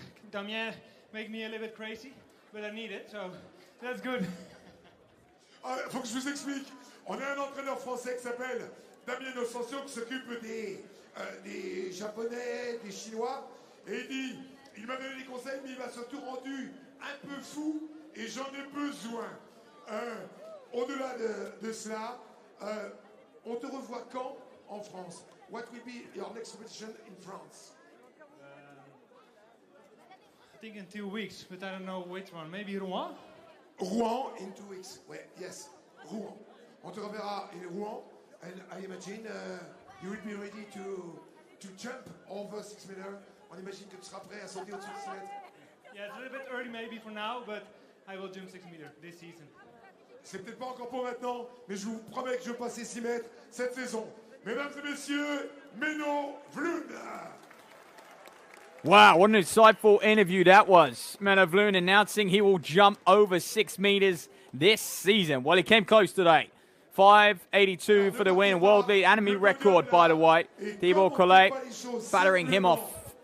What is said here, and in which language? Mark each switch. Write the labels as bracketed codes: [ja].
[en] Damien make me a little bit crazy, but I need it, so that's good. [fr] faut que je vous explique. On a un entraîneur français qui s'appelle Damien Osensio qui s'occupe des Japonais, des Chinois. Et il m'a donné des conseils, mais il m'a surtout rendu un peu fou et j'en ai besoin. Au-delà de cela, on te revoit quand en France? [en] What will be your next competition in France? I think in 2 weeks, but I don't know which one. Maybe Rouen? Rouen in 2 weeks. Ouais, yes, Rouen. [fr] On te reverra [en] in Rouen, and I imagine you will be ready to jump over 6 meters. [fr] On imagine que tu seras prêt à sauter au-dessus de 6 mètres. [en] Yeah, it's a little bit early maybe for now, but I will jump 6 meters this season. [fr] C'est peut-être pas encore pour maintenant, mais je vous promets que je vais passer 6 mètres cette saison. Mesdames et messieurs, Menno Vloon. [en] Wow, what an insightful interview that was. Menno Vloon announcing he will jump over 6 meters this season. Well, he came close today. 5.82 for the win. World lead enemy record, by the way. Thibaut Coller battering him off.